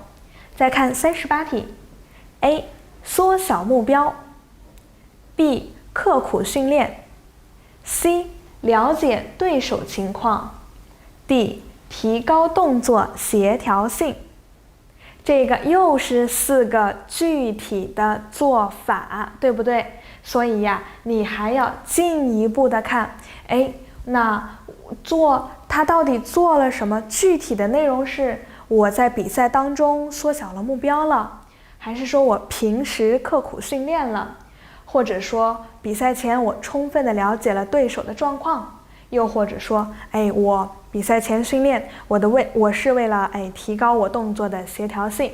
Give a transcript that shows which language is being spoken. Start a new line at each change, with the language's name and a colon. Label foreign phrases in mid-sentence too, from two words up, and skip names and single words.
Chinese: 再看38題。A 縮小目標。B 刻苦訓練。C 了解對手情況。D 提高動作協調性。這個又是4個具體的做法，對不對？所以呀，你還要進一步的看，那他到底做了什麼？具體的內容是我在比賽當中縮小了目標了，還是說我平時刻苦訓練了，或者說比賽前我充分的了解了对手的狀況，又或者說我比賽前訓練我是为了提高我動作的協調性。